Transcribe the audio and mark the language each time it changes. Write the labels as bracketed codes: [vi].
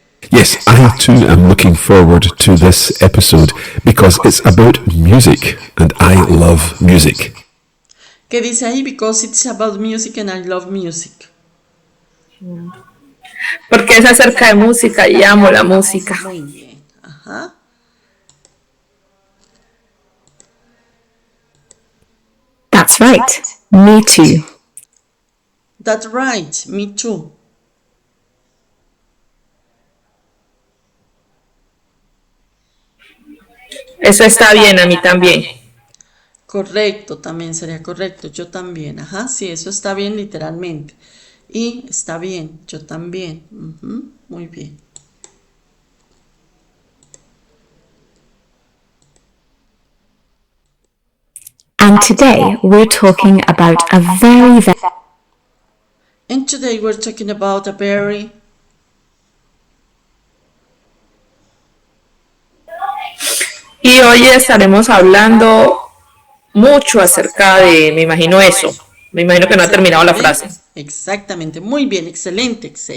[en] Yes, I too am looking forward to this episode because it's about music and I love music. [es] ¿Qué dice ahí? [en] Because it's about music and I love music. [es] Porque es acerca de música y amo la música. Muy bien. Ajá. [en] That's right. Me too. That's right. Me too. [es] Eso está bien, a mí también. Correcto, también sería correcto. Yo también. Ajá, sí, eso está bien literalmente. Y está bien, yo también. Muy bien. [en] And today we're talking about a very And today we're talking about a very [es] Y hoy estaremos hablando mucho acerca de, me imagino eso. Me imagino que no ha terminado la frase. Exactamente, muy bien, excelente.